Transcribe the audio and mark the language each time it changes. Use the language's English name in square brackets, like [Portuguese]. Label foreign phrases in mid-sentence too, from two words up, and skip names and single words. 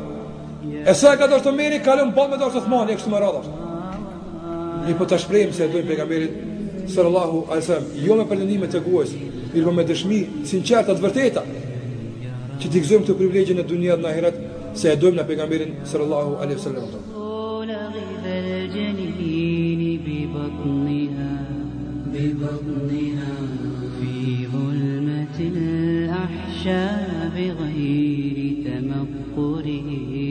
[Albanian] E sa e ka dashur Omeri, kalon ball me dashur Uthmani, kështu më radhë. Ne po ta shprehim se e dojmë pejgamberin [Arabic] صلى الله عليه وسلم, [Albanian] jo me pretendime të gojës, mirë me dëshmi sinqerta të vërteta, që t'i gëzojmë këtë privilegje në dunja dhe në ahiret, se e dojmë në pejgamberin [Arabic] صلى الله عليه وسلم. ببطنها في ظلمة الأحشاء بغير تمقره